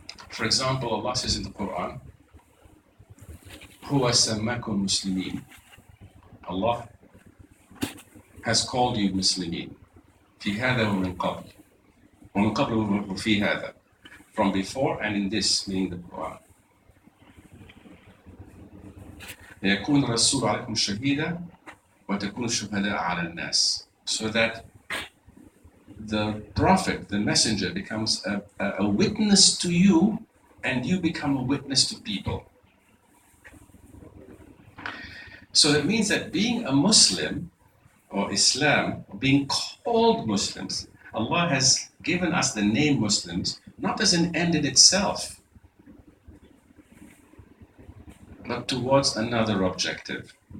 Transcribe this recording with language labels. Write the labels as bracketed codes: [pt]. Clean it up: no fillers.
[en] For example, Allah says in the Quran, [ar] هو سماكم مسلمين. [en] Allah has called you Muslimin. [ar] في هذا ومن قبل. ومن قبل وفي هذا. [en] From before and in this, meaning the Quran. [ar] ليكون الرسول عليكم شهيدا وتكون الشهداء على الناس. [en] So that the prophet, the messenger, becomes a witness to you and you become a witness to people. So that means that being a Muslim or Islam, being called Muslims, Allah has given us the name Muslims not as an end in itself, but towards another objective.